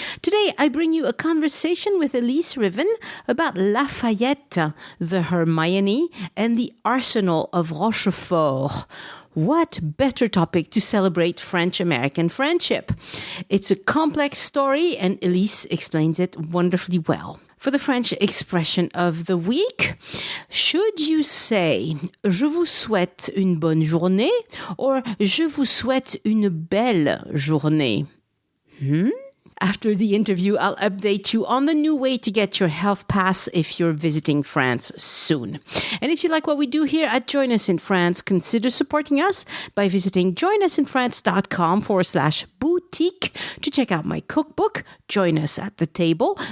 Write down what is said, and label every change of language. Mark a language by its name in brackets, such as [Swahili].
[English] Today, I bring you a conversation with Elyse Rivin about Lafayette, the Hermione, and the Arsenal of Rochefort. What better topic to celebrate French-American friendship? It's a complex story, and Elyse explains it wonderfully well. For the French expression of the week, should you say [French] "Je vous souhaite une bonne journée" [English] or [French] "Je vous souhaite une belle journée"? [English] After the interview, I'll update you on the new way to get your health pass if you're visiting France soon. And if you like what we do here at Join Us in France, consider supporting us by visiting joinusinfrance.com/boutique to check out my cookbook, Join Us at the Table.